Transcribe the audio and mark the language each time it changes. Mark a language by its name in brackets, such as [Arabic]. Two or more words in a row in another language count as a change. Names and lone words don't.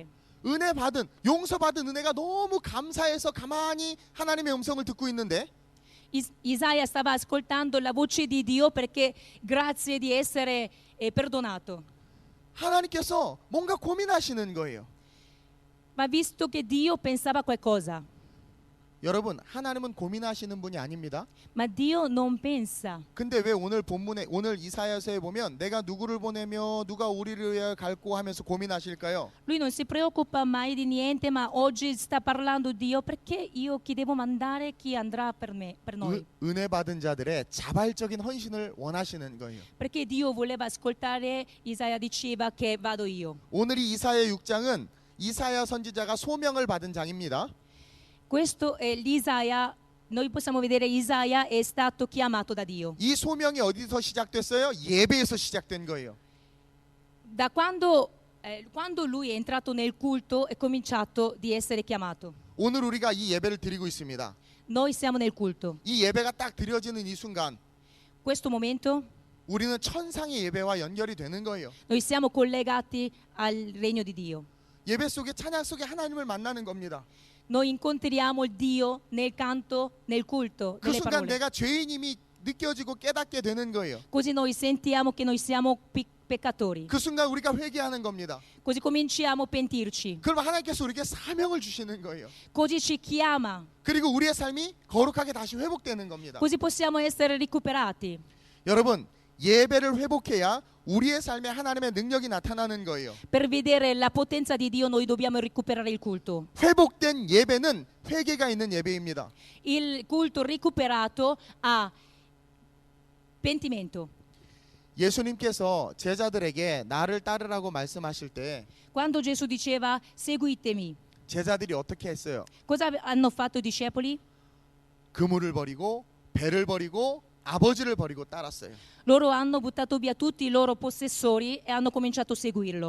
[Korean] 은혜 받은 용서받은 은혜가 너무 감사해서 가만히 하나님의 음성을 듣고 있는데 [Italian] Isaia stava ascoltando la voce di Dio perché grazie di essere perdonato. [Korean] 하나님께서 뭔가 고민하시는 거예요. [Italian] Ma visto che Dio pensava qualcosa. [Korean] 여러분, 하나님은 고민하시는 분이 아닙니다. [Italian] Ma Dio non pensa. [Korean] 근데 왜 오늘 본문에, 오늘 이사야서에 보면 내가 누구를 보내며 누가 우리를 위하여 갈고 하면서 고민하실까요? [Italian] Lui non si preoccupa mai di niente, ma oggi sta parlando Dio perché io chi devo mandare, chi andrà per me, per noi. [Korean] 은혜 받은 자들의 자발적인 헌신을 원하시는 거예요. [Italian] Perché Dio voleva ascoltare, Isaia diceva che vado io. [Korean] 오늘 이 이사야 6장은 이사야 선지자가 소명을 받은 장입니다. [Italian] Questo è l'Isaia, noi possiamo vedere Isaia è stato chiamato da Dio. [Korean] 이 소명이 어디서 시작됐어요? 예배에서 시작된 거예요. [Italian] Da quando lui è entrato nel culto è cominciato di essere chiamato. [Korean] 오늘 우리가 이 예배를 드리고 있습니다. [Italian] Noi siamo nel culto. [Korean] 이 예배가 딱 드려지는 이 순간 [Italian] Questo momento [Korean] 우리는 천상의 예배와 연결이 되는 거예요. [Italian] noi siamo collegati al regno di Dio. [Korean] 예배 속에, 찬양 속에 하나님을 만나는 겁니다. [Italian] Noi incontriamo il Dio nel canto, nel culto, [Korean] 그 [Italian] nelle [Korean] 순간 [Italian] parole. [Korean] 내가 죄인임이 느껴지고 깨닫게 되는 거예요. [Italian] Così noi sentiamo che noi siamo peccatori. [Korean] 그 순간 우리가 회개하는 겁니다. [Italian] Così cominciamo a pentirci. [Korean] 그럼 하나님께서 우리에게 사명을 주시는 거예요. [Italian] Così ci chiama. [Korean] 그리고 우리의 삶이 거룩하게 다시 회복되는 겁니다. [Italian] Così possiamo essere recuperati. [Korean] 여러분, 예배를 회복해야 우리의 삶에 하나님의 능력이 나타나는 거예요. [Italian] Per vedere la potenza di Dio noi dobbiamo recuperare il culto. [Korean] 회복된 예배는 회개가 있는 예배입니다. [Italian] Il culto recuperato ha pentimento. [Korean] 예수님께서 제자들에게 나를 따르라고 말씀하실 때 [Italian] Quando Gesù diceva seguitemi, [Korean] 제자들이 어떻게 했어요? [Italian] cosa hanno fatto i discepoli? [Korean] 그물을 버리고 배를 버리고 아버지를 버리고 따랐어요. [Italian] Loro hanno buttato via tutti i loro possessori e hanno cominciato a seguirlo.